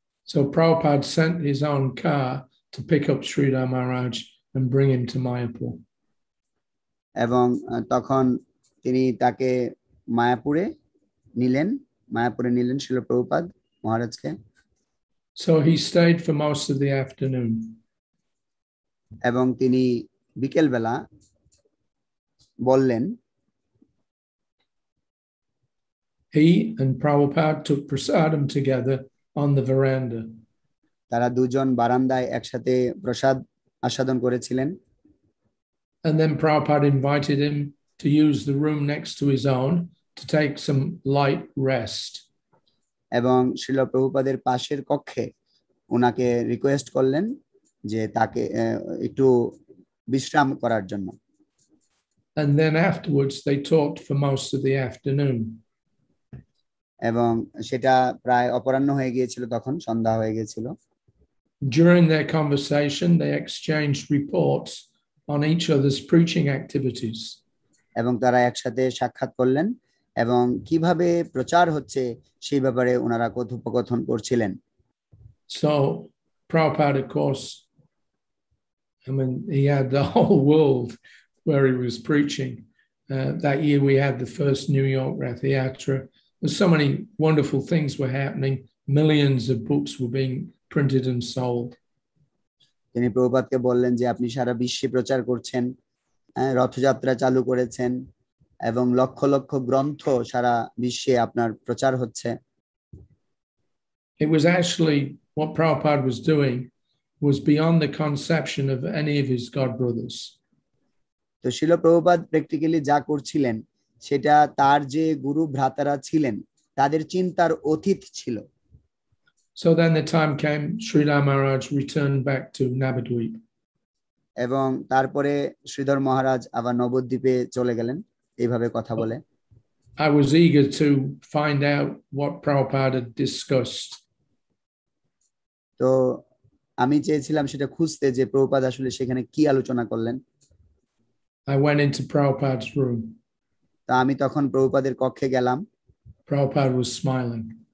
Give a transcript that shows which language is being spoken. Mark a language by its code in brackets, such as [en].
[en] So Prabhupada sent his own car to pick up Sridhar Maharaj and bring him to Mayapur. [bn] এবং তখন তিনি তাকে মায়াপুরে নিলেন শ্রীল প্রভুপাদ মহারাজকে। [en] So he stayed for most of the afternoon. [bn] এবং তিনি বিকেল বেলা বললেন। [en] He and Prabhupada took prasadam together on the veranda. [bn] তারা দুজন বারান্দায় একসাথে প্রসাদ আস্বাদন করেছিলেন। [en] And then Prabhupada invited him to use the room next to his own to take some light rest. [bn] এবং শ্রীল প্রভুপাদের পাশের কক্ষে ওনাকে রিকোয়েস্ট করলেন যে তাকে একটু বিশ্রাম করার জন্য। [en] And then afterwards they talked for most of the afternoon. [bn] এবং সেটা প্রায় অপরাহ্ন হয়ে গিয়েছিল, তখন সন্ধ্যা হয়ে গিয়েছিল। [en] During their conversation they exchanged reports on each other's preaching activities. [bn] এবং তারা একসাথে সাক্ষাৎ করলেন এবং কিভাবে প্রচার হচ্ছে সেই ব্যাপারে ওনারা কথোপকথন করছিলেন। [en] So Prabhupada, of course, I mean, he had the whole world where he was preaching. That year we had the first New York Rath Yatra. There's so many wonderful things were happening. Millions of books were being printed and sold. [bn] তিনি প্রভুপাদকে বললেন যে আপনি সারা বিশ্বে প্রচার করছেন, রথযাত্রা চালু করেছেন এবং লক্ষ লক্ষ গ্রন্থ সারা বিশ্বে আপনার প্রচার হচ্ছে। [en] It was actually what Prabhupada was doing was beyond the conception of any of his God brothers. [bn] তো শিল প্রভুপাদ প্র্যাকটিক্যালি যা করছিলেন সেটা তার যে গুরু ভ্রাতারা ছিলেন তাদের চিন্তার অতীত ছিল। [en] So then the time came, Sridhar Maharaj returned back to Navadvip. [bn] এবং তারপরে শ্রীধর মহারাজ আবার নবদ্বীপে চলে গেলেন এইভাবে কথা বলে। [en] I was eager to find out what Prabhupada had discussed. [bn] তো আমি চেয়েছিলাম সেটা খুঁজতে যে প্রভুপাদ আসলে সেখানে কি আলোচনা করলেন। [en] I went into Prabhupada's room. [bn] তা আমি তখন প্রভুপাদের কক্ষে গেলাম। [en] Prabhupada was smiling.